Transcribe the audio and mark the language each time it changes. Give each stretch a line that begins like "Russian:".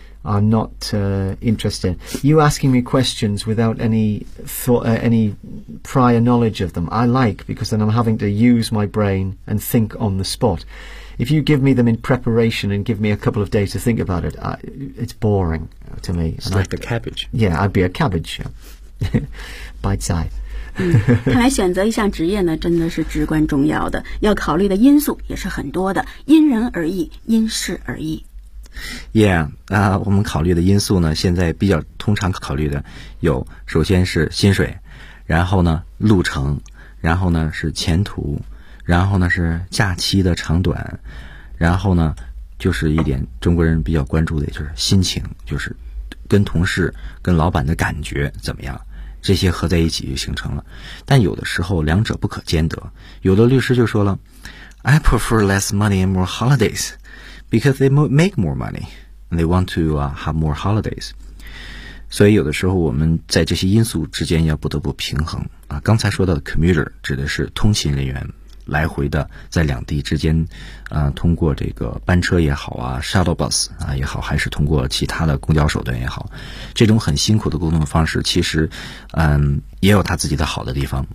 English: I'm not interested in you asking me questions without any thought, any prior knowledge of them. I like, because then I'm having to use my brain and think on the spot. If you give me them in preparation and give me a couple of days to think about it, it's boring to me. It's like the cabbage. Yeah, I'd be a cabbage. Yeah. Bite size.
Chinese: 看来选择一项职业呢，真的是至关重要的，要考虑的因素也是很多的，因人而异，因事而异。 Yeah, 我们考虑的因素呢，现在比较通常考虑的有，首先是薪水，然后呢路程，然后呢是前途，然后呢是假期的长短，然后呢就是一点中国人比较关注的，就是心情，就是跟同事跟老板的感觉怎么样，这些合在一起就形成了。但有的时候两者不可兼得，有的律师就说了，
English: I prefer less money and more holidays
Chinese: because they make more money and they want to have more holidays。所以有的时候我们在这些因素之间要不得不平衡啊。刚才说到的 commuter 指的是通勤人员，来回的在两地之间通过这个班车也好啊 shuttle bus 啊也好，还是通过其他的公交手段也好，这种很辛苦的沟通方式其实也有他自己的好的地方。